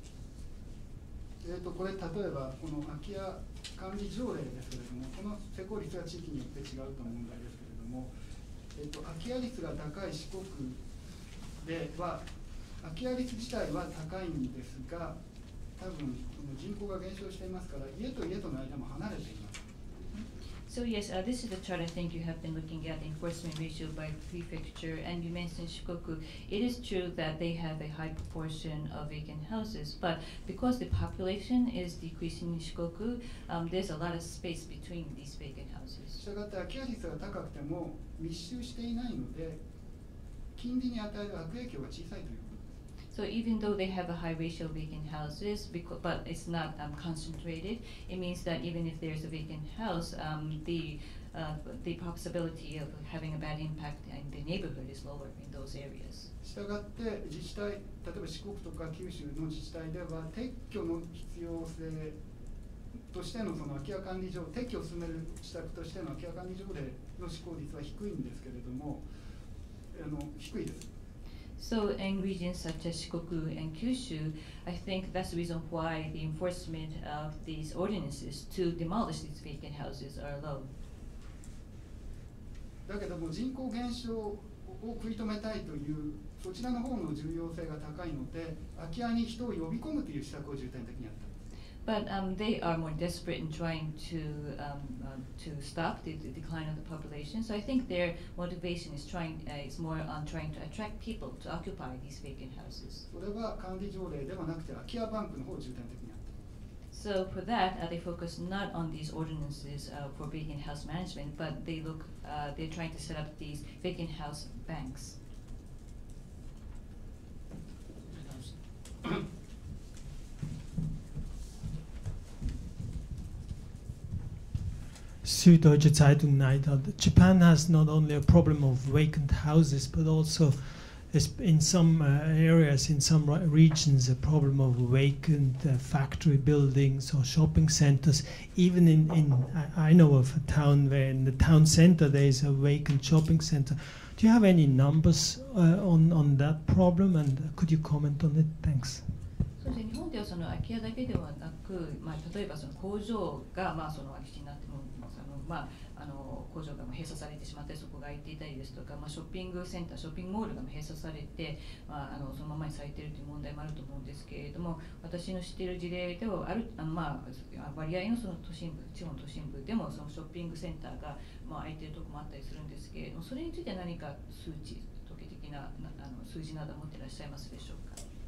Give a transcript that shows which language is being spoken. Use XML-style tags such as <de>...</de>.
<ja>これ例えばこの空き家管理条例ですけれども、この施行率は地域によって違うと思うんですけれども、空き家率が高い四国では空き家率自体は高いんですが、多分人口が減少していますから家と家との間も離れています。</ja> <en>So yes, this is the chart I think you have been looking at, enforcement ratio by prefecture, and you mentioned Shikoku. It is true that they have a high proportion of vacant houses, but because the population is decreasing in Shikoku, there's a lot of space between these vacant houses.</en> <ja>したがって空き家率が高くても密集していないので、近隣に与える悪影響が小さいということです。</ja> <en>So even though they have a high ratio of vacant houses, but it's not concentrated, it means that even if there's a vacant house, the possibility of having a bad impact in the neighborhood is lower in those areas.</en> <ja>したがって自治体、例えば四国とか九州の自治体では撤去の必要性としてのその空き家管理条例、撤去を進める施策としての空き家管理条例の施行率は低いんですけれども、低いです。</ja> <en>So in regions such as Shikoku and Kyushu, I think that's the reason why the enforcement of these ordinances to demolish these vacant houses are low.</en> <ja>だけども人口減少を食い止めたいというそちらの方の重要性が高いので、空き家に人を呼び込むという施策を重点的にやった。</ja> <en>But they are more desperate in trying to stop the decline of the population. So I think their motivation is more on trying to attract people to occupy these vacant houses.</en> <ja>それは管理条例ではなくて空き家バンクの方を重点的にやった。</ja> <en>So for that, they focus not on these ordinances for vacant house management, but they're trying to set up these vacant house banks. Süddeutsche Zeitung Neidal. Japan has not only a problem of vacant houses, but also in some areas, in some regions, a problem of vacant factory buildings or shopping centers. Even I know of a town where in the town center there is a vacant shopping center. Do you have any numbers on that problem, and could you comment on it? Thanks.</en> <ja>そうですね、日本ではその空き家だけではなく、例えばその工場がその空き地になっても工場が閉鎖されてしまってそこが空いていたりですとか、ショッピングセンター、ショッピングモールが閉鎖されて、そのままにされているという問題もあると思うんですけれども、私の知っている事例では割合のその都心部、地方の都心部でもそのショッピングセンターが空いているところもあったりするんですけれども、それについて何か統計的な数字など持っていらっしゃいますでしょうか。</ja>